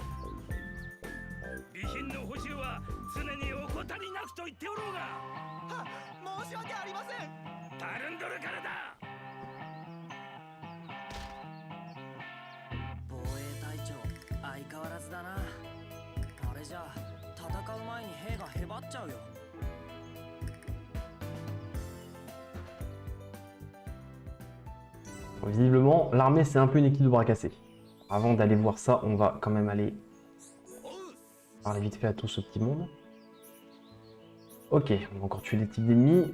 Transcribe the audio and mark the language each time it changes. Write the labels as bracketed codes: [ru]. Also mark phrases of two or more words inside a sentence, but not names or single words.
[ja] 備品の補充は常に怠りなくと言っておろうが。は、申し訳ありません。たるんどるからだ。防衛隊長相変わらずだな。あれじゃ戦う前に兵がへばっちゃうよ。 [fr] Visiblement, l'armée c'est un peu une équipe de bras cassés. Avant d'aller voir ça, on va quand même aller parler vite fait à tout ce petit monde. Ok, on va encore tuer des types d'ennemis.